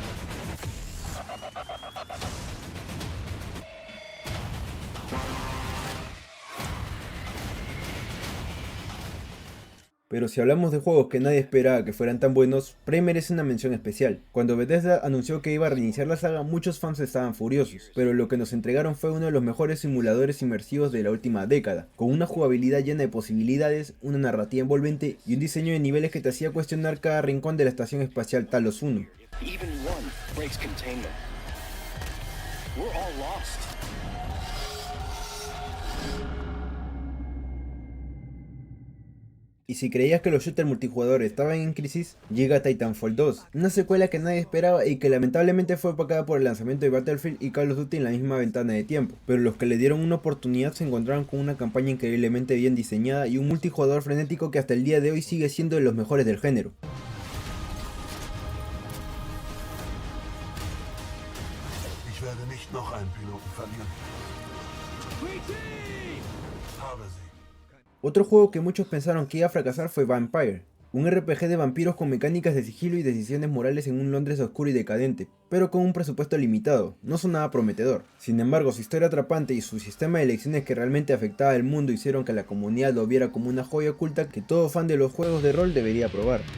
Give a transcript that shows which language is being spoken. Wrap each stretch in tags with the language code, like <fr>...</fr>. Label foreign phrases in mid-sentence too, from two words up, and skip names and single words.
<es>Pero si hablamos de juegos que nadie esperaba que fueran tan buenos, Prey merece una mención especial. Cuando Bethesda anunció que iba a reiniciar la saga, muchos fans estaban furiosos, pero lo que nos entregaron fue uno de los mejores simuladores inmersivos de la última década, con una jugabilidad llena de posibilidades, una narrativa envolvente y un diseño de niveles que te hacía cuestionar cada rincón de la estación espacial Talos 1.</es> <en>Even one breaks containment. We're all lost.</en> <es>Y si creías que los shooters multijugador estaban en crisis, llega Titanfall 2, una secuela que nadie esperaba y que lamentablemente fue opacada por el lanzamiento de Battlefield y Call of Duty en la misma ventana de tiempo, pero los que le dieron una oportunidad se encontraron con una campaña increíblemente bien diseñada y un multijugador frenético que hasta el día de hoy sigue siendo de los mejores del género.</es> <de>Ich werde nicht noch einen Piloten verlieren. Habe sie.</de> <es>Otro juego que muchos pensaron que iba a fracasar fue Vampire, un RPG de vampiros con mecánicas de sigilo y decisiones morales en un Londres oscuro y decadente, pero con un presupuesto limitado, no sonaba prometedor. Sin embargo, su historia atrapante y su sistema de elecciones que realmente afectaba al mundo hicieron que la comunidad lo viera como una joya oculta que todo fan de los juegos de rol debería probar.</es>